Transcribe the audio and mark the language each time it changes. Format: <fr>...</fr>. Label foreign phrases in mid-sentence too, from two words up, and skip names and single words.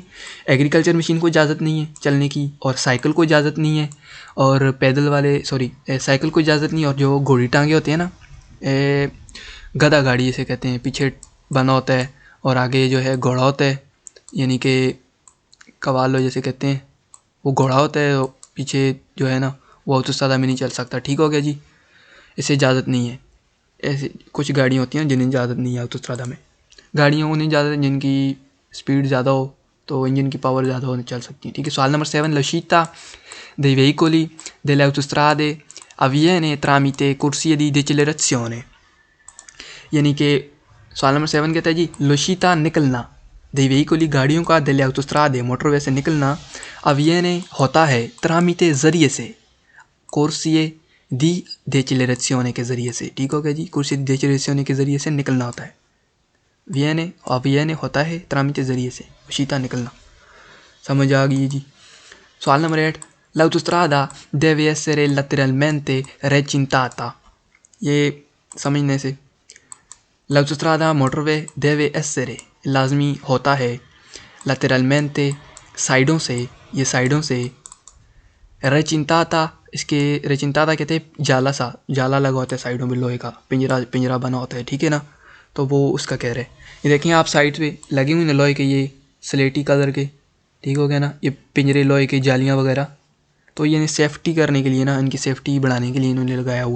<hi>एग्रीकल्चर मशीन को इजाज़त नहीं है चलने की, और साइकिल को इजाज़त नहीं है, और पैदल वाले साइकिल को इजाज़त नहीं है, और जो घोड़ी टांगे होते हैं ना, गधा गाड़ी जिसे कहते हैं, पीछे बना होता है और आगे जो है घोड़ा होता है, यानी कि कवालो जैसे कहते हैं, वो घोड़ा होता है, पीछे जो है ना वो autostrada में नहीं चल सकता। ठीक हो गया जी, इसे इजाज़त नहीं है। ऐसे कुछ गाड़ियाँ होती हैं जिन्हें इजाज़त नहीं है autostrada में। गाड़ियाँ उन्हें इजाज़त है जिनकी स्पीड ज़्यादा हो, तो इंजन की पावर ज़्यादा हो चल सकती है। ठीक है। सवाल नंबर 7,</hi> <it>l'uscita dei veicoli delle autostrade avviene tramite corsie di decelerazione,</it> <hi>यानी कि सवाल नंबर 7 कहता है जी, l'uscita निकलना,</hi> <it>dei veicoli</it> <hi>गाड़ियों का,</hi> <it>delle autostrade</it> <hi>मोटरवे से निकलना, avviene होता है, tramite ज़रिए से,</hi> <it>corsie di decelerazione</it> <hi>के ज़रिए से। ठीक हो गया जी,</hi> <it>corsie decelerazione</it> <hi>के ज़रिए से निकलना होता है। avviene होता है tramite ज़रिए से, uscita निकलना। समझ आ गई जी। सवाल नंबर 8,</hi> <it>l'autostrada deve essere lateralmente recintata,</it> <hi>ये समझने से, l'autostrada मोटरवे</hi> <it>deve essere</it> <hi>लाजमी होता है, lateralmente साइडों से, ये साइडों से, recintata इसके रेचिंताता कहते हैं जाला लगा होता है साइडों में, लोहे का पिंजरा बना होता है। ठीक है ना, तो वो उसका कह रहे हैं। ये देखें आप साइड पे लगे हुए हैं लोहे के, ये स्लेटी कलर के, ठीक हो गया ना, ये पिंजरे लोहे के, जालियाँ वगैरह, तो ये सेफ्टी करने के लिए ना, इनकी सेफ्टी बढ़ाने के लिए इन्होंने लगाया हुआ है।</hi>